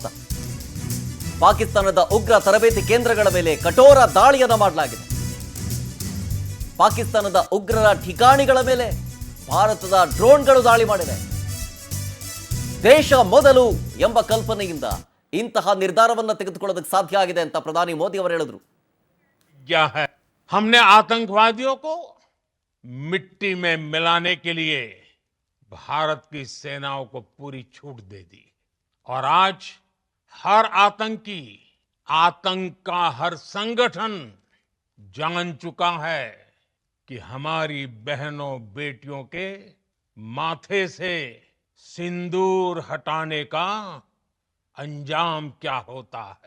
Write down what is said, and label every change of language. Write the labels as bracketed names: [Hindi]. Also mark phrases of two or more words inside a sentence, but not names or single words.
[Kannada] ಪಾಕಿಸ್ತಾನದ ಉಗ್ರ ತರಬೇತಿ ಕೇಂದ್ರಗಳ ಮೇಲೆ ಕಠೋರ ದಾಳಿಯನ್ನ ಮಾಡಲಾಗಿದೆ. ಪಾಕಿಸ್ತಾನದ ಉಗ್ರರ ಠಿಕಾಣಿಗಳ ಮೇಲೆ ಭಾರತದ ಡ್ರೋನ್ಗಳು ದಾಳಿ ಮಾಡಿವೆ. ದೇಶ ಮೊದಲು ಎಂಬ ಕಲ್ಪನೆಯಿಂದ ಇಂತಹ ನಿರ್ಧಾರವನ್ನು ತೆಗೆದುಕೊಳ್ಳೋದಕ್ಕೆ ಸಾಧ್ಯ ಆಗಿದೆ ಅಂತ ಪ್ರಧಾನಿ ಮೋದಿ ಅವರು ಹೇಳಿದರು. [Hindi] क्या है, हमने आतंकवादियों को मिट्टी में मिलाने के लिए भारत की सेनाओं को पूरी छूट दे दी और आज हर आतंकी, आतंक का हर संगठन जान चुका है कि हमारी बहनों बेटियों के माथे से सिंदूर हटाने का अंजाम क्या होता है।